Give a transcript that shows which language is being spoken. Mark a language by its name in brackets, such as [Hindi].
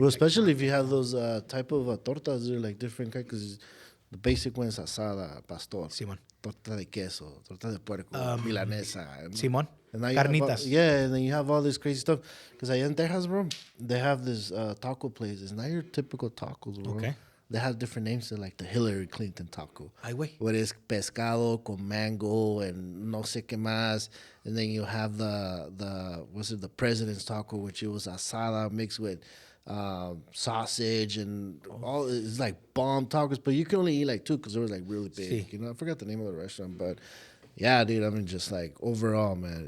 [English] Well, especially if you have those type of tortas, they're like different kind because the basic one is asada, pastor, [Spanish] Simón. torta de queso, torta de puerco, milanesa. Simón. [English] And now you have [Spanish] Carnitas. [English] and then you have all this crazy stuff. Because [Spanish] allá en Texas, [English] bro, they have this taco place. It's not your typical tacos, bro. Okay. They have different names. They're like the Hillary Clinton taco. [Spanish] Ay, güey. [English] Where it's pescado con mango and no sé qué más. And then you have the president's taco, which it was asada mixed with sausage and all. It's like bomb tacos, but you can only eat like two because they were like really big. [Spanish] Sí. [English] You know, I forgot the name of the restaurant, but yeah, dude. I mean, just like overall, man.